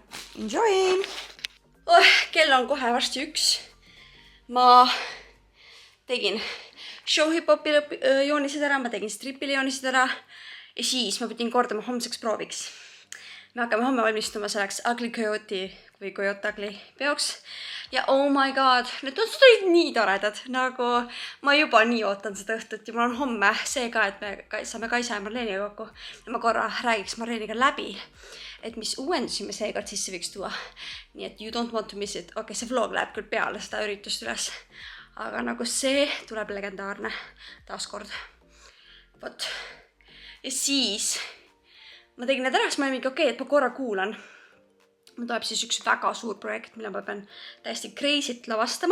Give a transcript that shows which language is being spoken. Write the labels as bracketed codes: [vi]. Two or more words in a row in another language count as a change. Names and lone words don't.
[et] Enjoy! Kell on kohe varsti 1. Ma tegin show-hip-hopi joonised ära, ma tegin stripili joonised ära ja siis ma pidin kordama homseks prooviks. Me hakkame homme valmistuma selleks Ugly Coyote või Coyote Ugly peoks. [en] Ja oh my god, [et] need olid nii toredad, nagu ma juba nii ootan seda õhtut ja mul on homme see ka, et me saame Kaisa ja Marleeniga kokku. Ja ma korra räägiks Marleeniga läbi, et mis uuendusi me seekord sisse võiks tuua. Nii et [en] you don't want to miss it. [et] Okei, see vlog läheb küll peale seda üritust üles, aga nagu see tuleb legendaarne taaskord. Vot. Ja siis ma tegin need ära, siis ma olin mingi okei, et ma korra kuulan. Mul tuleb siis üks väga suur projekt, mille ma pean täiesti crazy't lavastama.